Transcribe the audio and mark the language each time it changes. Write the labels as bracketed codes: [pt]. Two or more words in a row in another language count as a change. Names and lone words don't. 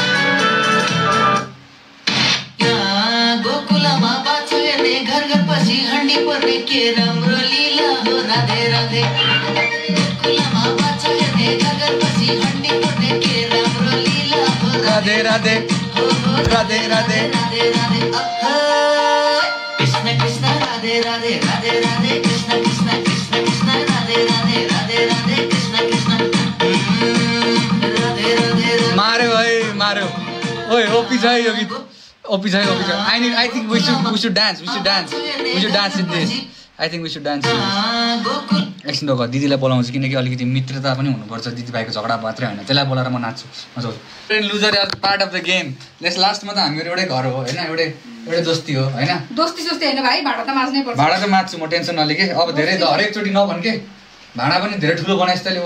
[ne] गोकुलमा बाछो हेर्ने घर घर पछि हड्डी पर्ने के राम्रो लीला हो। राधे राधे। गोकुलमा बाछो हेर्ने घर घर पछि हड्डी पर्ने के राम्रो लीला हो। राधे राधे राधे राधे राधे राधे। कृष्ण कृष्ण राधे राधे राधे राधे। कृष्ण कृष्ण कृष्ण कृष्ण राधे राधे राधे राधे। कृष्ण कृष्ण राधे राधे। मार्यो है मार्यो। ओए ओपी छ यो गीत, ओपी छ। [en] I think we should dance in this. I think we should dance in this. [ne] एकछिन त दिदीलाई बोलाउँछु, किनकि अलिकति मित्रता पनि हुनुपर्छ, दिदीभाइको झगडा मात्रै होइन, त्यसलाई बोलाएर म नाच्छु मजाउँछु। [en] loser is part of the game. [ne] लास्टमा त हामीहरू एउटै घर हो होइन, एउटै दोस्ती हो होइन। दोस्ती होइन भाइ, भाडा त माझ्नै पर्छ। भाडा त माझ्छु म, टेन्सन नलिए के। अब धेरै त हरेकचोटि नभन् के, भाडा पनि धेरै ठुलो बनाइस् तैँले।